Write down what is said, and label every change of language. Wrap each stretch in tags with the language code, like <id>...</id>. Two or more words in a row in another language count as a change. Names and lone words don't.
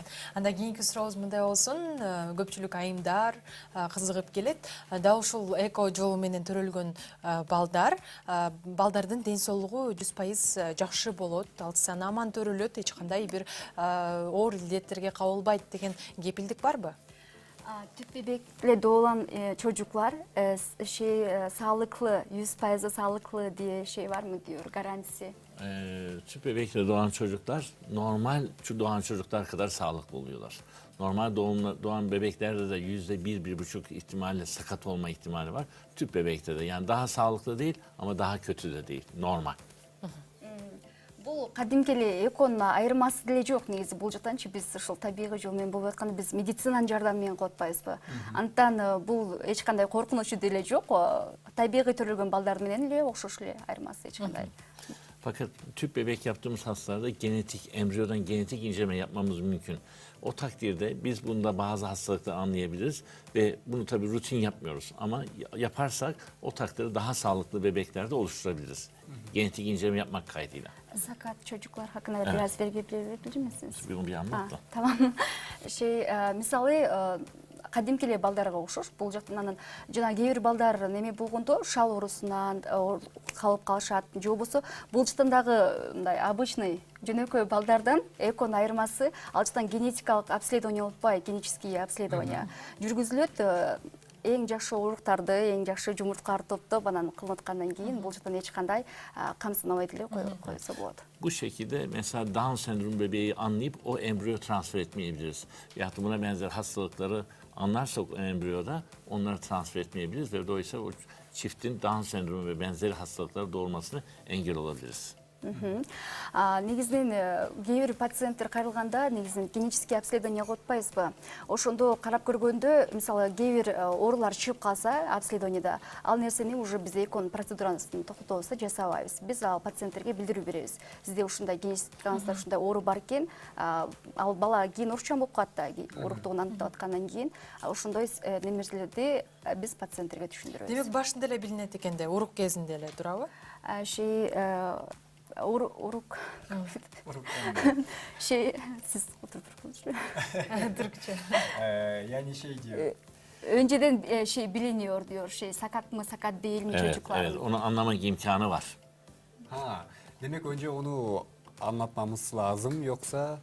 <ky>Анда кийинки сурообуз мындай болсун, көпчүлүк айымдар кызыгып келет. Дал ушул эко жолу менен төрөлгөн балдардын ден соолугу 100% жакшы болот, алсаны аман төрөлөт, эч кандай бир оор илдеттерге кабылбайт деген кепилдик барбы?</ky> <tr>Tüp bebekle doğulan çocuklar sağlıklı, 100% sağlıklı diye var mı diyor, garantisi? Tüp bebekle doğan çocuklar normal doğan çocuklar kadar sağlıklı oluyorlar. Normal doğan bebeklerde de %1-1,5 ihtimalle sakat olma ihtimali var. Tüp bebekte de yani daha sağlıklı değil ama daha kötü de değil, normal.</tr> <ky>Бул кадимки эле эконун айырмасы деле жок, негизи бул жактанчы биз ушул табигый жол менен болуп атканда биз медицинанын жардамы менен кылып атпайбызбы? Антан бул эч кандай коркунучу деле жок. Табигый төрөлгөн балдар менен эле окшош эле, айырмасы эч кандай.</ky> <tr>Fakat tüp bebek yaptığımız hastalarda embriyodan genetik inceleme yapmamız mümkün. O takdirde biz bunda bazı hastalıkları anlayabiliriz ve bunu tabii rutin yapmıyoruz. Ama yaparsak o takdirde daha sağlıklı bebekler de oluşturabiliriz. Genetik inceleme yapmak kaydıyla. Sakat çocuklar hakkında biraz bilgi verebilir misiniz? Bunu bir anlat da. Tamam. Misali</tr> <ky>кадимки эле балдарга окшош. Бул жактан анан жана кээ бир балдар неме болгондо шал оорусунан калып калышат. Же болбосо бул жактан дагы мындай обычный жөнөкөй балдардан эконун айырмасы ал жактан генетикалык обследование болуп атпайбы,</ky> <ru>генетические обследования</ru> <ky>жүргүзүлөт. Эң жакшы уруктарды, эң жакшы жумурткаларды топтоп анан кылынаткандан кийин бул жактан эч кандай камсынабай деле койсо болот.</ky> <tr>Bu şekilde mesela Down sendromu bebeği anlayıp o embriyo transfer etmeyebiliriz. Ya da buna benzer hastalıkları anlarsak o embriyoda onları transfer etmeyebiliriz ve dolayısıyla o çiftin Down sendromu ve benzeri hastalıkları doğurmasını engel olabiliriz.</tr> <ky>Негизинен кээ бир пациенттер кайрылганда негизинен</ky> <ru>генетический обследование</ru> <ky>кылып атпайбызбы? Ошондо карап көргөндө мисалы кээ бир оорулар чыгып калса обследованияда ал нерсени уже биз эконун процедурасын токтотобуз да жасабайбыз. Биз ал пациенттерге билдирүү беребиз. Сизде ушундай генетикаңызда ушундай оору бар экен, ал бала кийин урукчан болуп калат да, уруктугун аныктап аткандан кийин ошондой немерселерди биз пациенттерге түшүндүрөбүз. Демек башында эле билинет экен да, урук кезинде эле, туурабы? Урук.</ky> <tr>Siz oturup Türkçe. Yani şey diyor. Önceden biliniyor diyor, sakat mı sakat değil mi Evet, çocuklar? evet, onu anlamak imkanı var. Ha, demek önce onu anlatmamız lazım yoksa</tr>